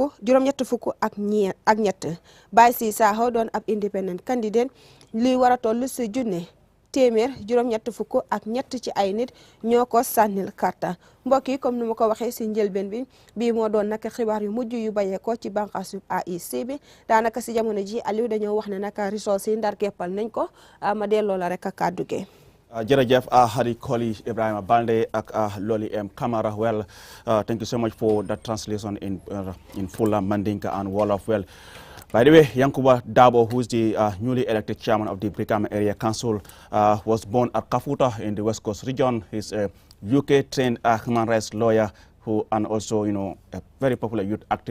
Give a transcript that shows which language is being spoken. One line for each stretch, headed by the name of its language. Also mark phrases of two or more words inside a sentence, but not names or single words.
Wolof: fukk ak ñett Baysi Saho doon ab
English: independent candidate
Wolof: luy war a toll si junne téeméer juróom-ñett fukk ak ñett ci ay nit ñoo ko sànnil kàrta mbokk yi comme ni ma ko waxee si njëlbeen bi bii moo doon nag xibaar yu mujj yu bàyyeekoo ci bànqaasu IEC bi daanaka si jamono ji Aliou dañoo wax ne nag results yi ndar keppal nañ ko ma delloo la rek kàddu gi Jerejef Hari Koli Ibrahim Balde ak Loli M Camara.
English: Well, thank you so much for that translation in full Mandinka and Wolof. Well, by the way, Yankuba Dabo, who is the newly elected chairman of the Brikama Area Council, was born at Kafuta in the West Coast region. He's a UK-trained human rights lawyer and also, a very popular youth activist.